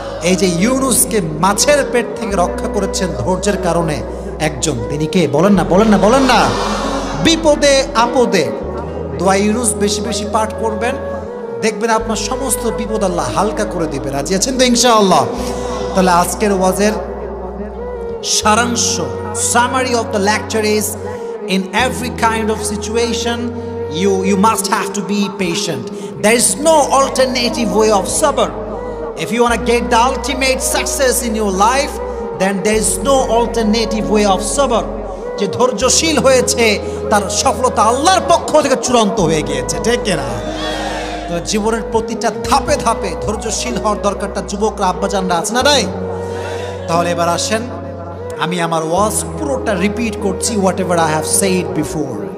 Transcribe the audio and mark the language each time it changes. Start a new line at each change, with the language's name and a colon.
Bangla: এই যে ইউনুসকে মাছের পেট থেকে রক্ষা করেছেন ধৈর্যের কারণে একজন, তিনি কে? বলেন না, বলেন না, বলেন না। বিপদে আপদে দোয়া ইউনুস বেশি বেশি পাঠ করবেন, দেখবেন আপনার সমস্ত বিপদ আল্লাহ হালকা করে দিবে। রাজি আছেন তো ইনশাআল্লাহ? তাহলে আজকের ওয়াজের সারাংশ,
English: Summary of the lecture is, in every kind of situation you must have to be patient. There is no alternative way of sabr. If you want to get the ultimate success in your life, then there is no alternative way of sabr.
Bangla: যে ধৈর্যশীল হয়েছে তার সফলতা আল্লাহর পক্ষ থেকে চূড়ান্ত হয়ে গিয়েছে, ঠিক কিনা? তো জীবনের প্রতিটা ধাপে ধাপে ধৈর্যশীল হওয়ার দরকারটা যুবকরা আব্বাজানরা আছে না নাই? তাহলে এবার আসেন, আমি আমার ওয়াজ পুরোটা রিপিট করছি,
English: Whatever I have said before.